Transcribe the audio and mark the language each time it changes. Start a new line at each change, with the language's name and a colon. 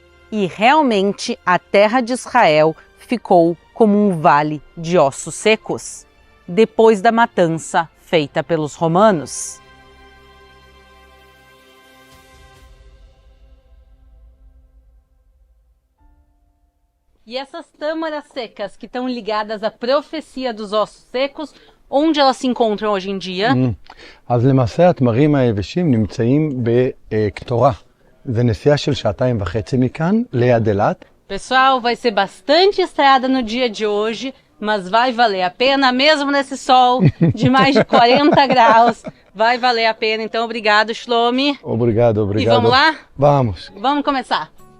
Portuguese: E realmente a terra de Israel ficou como um vale de ossos secos, depois da matança feita pelos romanos. E essas tâmaras secas que estão ligadas à profecia dos ossos secos, onde elas se encontram hoje em dia?
Hebrew: אז למעשה התמרים היבשים נמצאים בקטורה. זה נסיעה של 2.5 מכאן, ליד אילת.
Portuguese: Pessoal, vai ser bastante estrada no dia de hoje, mas vai valer a pena, mesmo nesse sol de mais de 40 graus. Vai valer a pena, então obrigado, Shlomi. Obrigado, obrigado. E vamos lá? Vamos. Vamos começar.